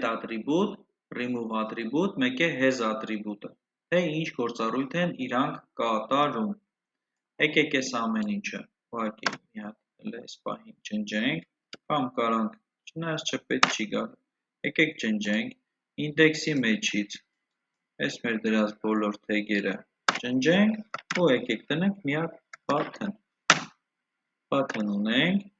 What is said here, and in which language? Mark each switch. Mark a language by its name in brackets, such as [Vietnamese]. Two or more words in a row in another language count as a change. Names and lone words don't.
[English] attribute, remove attribute, [Armenian] մեկ է [English] has attribute- [Armenian] ը, թե ինչ գործառույթ են իրանք կատարում։ Եկեք այս ամեն ինչը ուղղակի մի հատ այս պահին ջնջենք, կամ կարանք, չնայած չպետք չի գալ։ Եկեք ջնջենք ինդեքսի մեջից այս մեր դրած բոլոր թեգերը ջնջենք ու եկեք տնենք մի հատ button ունենք,